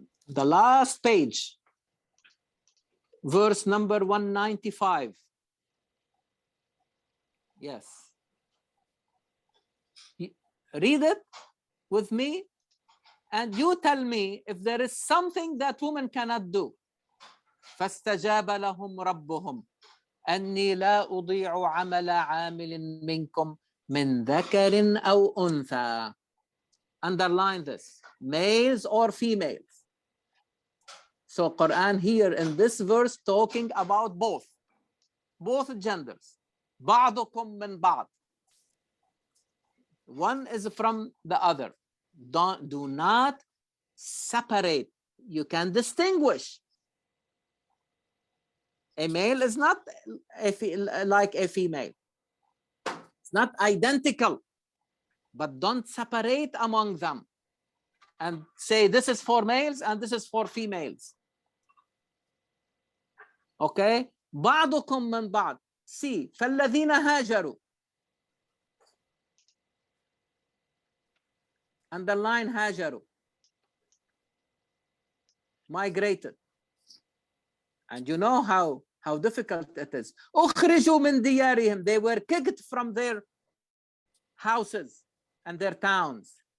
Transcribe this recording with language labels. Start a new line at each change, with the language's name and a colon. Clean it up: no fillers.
English: The last page, verse number 195. Yes. Read it with me, and you tell me if there is something that women cannot do.
Arabic: فاستجاب لهم ربهم أني لا أضيع عمل عامل منكم من ذكر أو أنثى.
English: Underline this, males or females. So Quran here in this verse talking about both genders.
Arabic: بعضكم من بعض.
English: One is from the other. Do not separate. You can distinguish. A male is not like a female. It's not identical, but don't separate among them and say this is for males and this is for females. Okay?
Arabic: بعضكم من بعض.
English: See,
Arabic: فالذين هاجروا.
English: Underline هاجروا. Migrated. And you know how difficult it is.
Arabic: أخرجوا من ديارهم.
English: They were kicked from their houses and their towns.